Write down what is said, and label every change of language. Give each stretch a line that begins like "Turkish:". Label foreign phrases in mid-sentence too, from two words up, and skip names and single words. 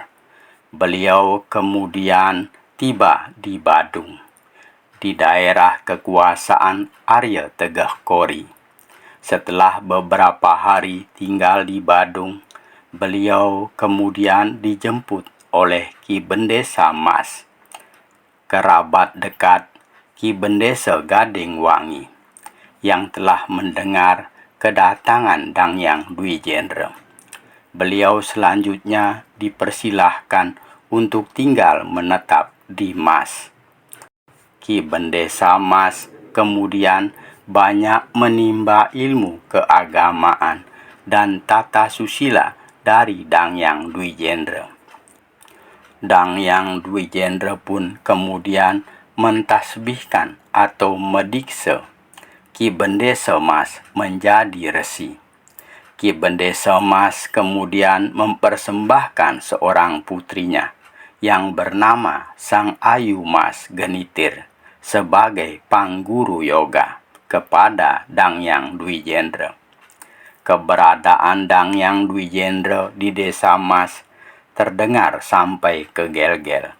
Indonesian: Beliau kemudian tiba di Badung, di daerah kekuasaan Arya Tegeh Kori. Setelah beberapa hari tinggal di Badung, beliau kemudian dijemput oleh Ki Bendesa Mas, kerabat dekat Ki Bendesa Gading Wangi, yang telah mendengar kedatangan Dangyang Dwijendra. Beliau selanjutnya dipersilahkan untuk tinggal menetap di Mas. Ki Bendesa Mas kemudian banyak menimba ilmu keagamaan dan tata susila dari Dangyang Dwijendra. Dangyang Dwijendra pun kemudian mentasbihkan atau mediksa Ki Bendesa Mas menjadi resi. Ki Bendesa Mas kemudian mempersembahkan seorang putrinya yang bernama Sang Ayu Mas Genitir sebagai pangguru yoga kepada Dangyang Dwijendra. Keberadaan Dangyang Dwijendra di desa Mas terdengar sampai ke Gelgel.